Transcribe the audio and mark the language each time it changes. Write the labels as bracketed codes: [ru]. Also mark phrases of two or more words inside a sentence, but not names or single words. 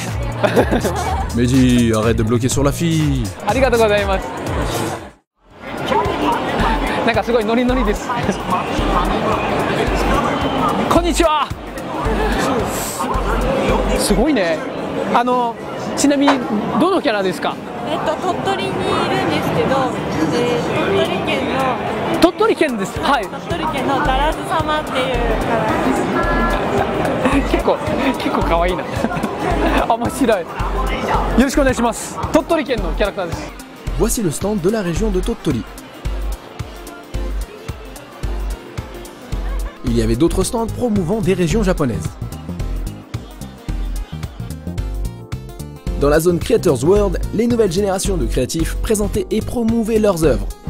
[fr] Meiji, arrête de bloquer sur la fille. [ja] ありがとうございます. なんかすごいノリノリです。こんにちは。すごいね。ちなみにどのキャラですか。鳥取にいるんですけど、鳥取県です。はい。鳥取県のダラズ様っていうキャラです。結構可愛いな。面白い。よろしくお願いします。鳥取県のキャラクターです。 [fr] Voici le stand de la région de Tottori. Il y avait d'autres stands promouvant des régions japonaises. Dans la zone Creators World, les nouvelles générations de créatifs présentaient et promouvaient leurs œuvres.